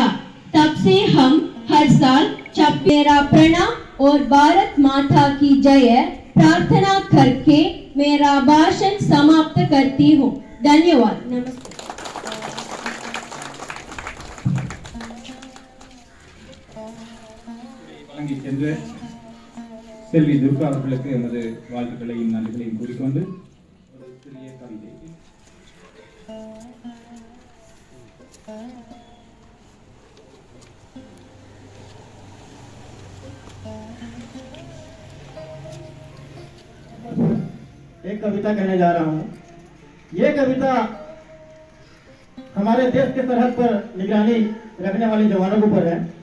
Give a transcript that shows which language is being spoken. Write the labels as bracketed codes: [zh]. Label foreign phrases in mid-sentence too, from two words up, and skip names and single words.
[hi] तब से हम हर साल मेरा प्रणाम और भारत माता की जय प्रार्थना करके मेरा भाषण समाप्त करती हूँ। धन्यवाद। नमस्ते। [ta] வழங்கி சென்ற செல்வி துர்கா அவர்களுக்கு எமது வாழ்த்துக்களையும் நன்றிகளையும் கூறிக்கொண்டு ஒரு சிறிய கவிதை. [hi] एक कविता कहने जा रहा हूँ। ये कविता हमारे देश के सरहद पर निगरानी रखने वाले जवानों के ऊपर है।